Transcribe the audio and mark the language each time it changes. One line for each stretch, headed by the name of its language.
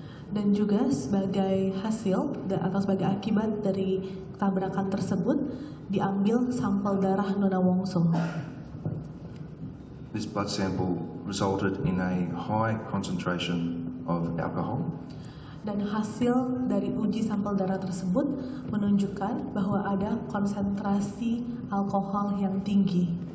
Indonesian: Dan juga sebagai hasil atau sebagai akibat dari tabrakan tersebut diambil sampel darah Nona Wongso.
English: This blood sample resulted in a high concentration of alcohol.
Indonesian: Dan hasil dari uji sampel darah tersebut menunjukkan bahwa ada konsentrasi alkohol yang tinggi.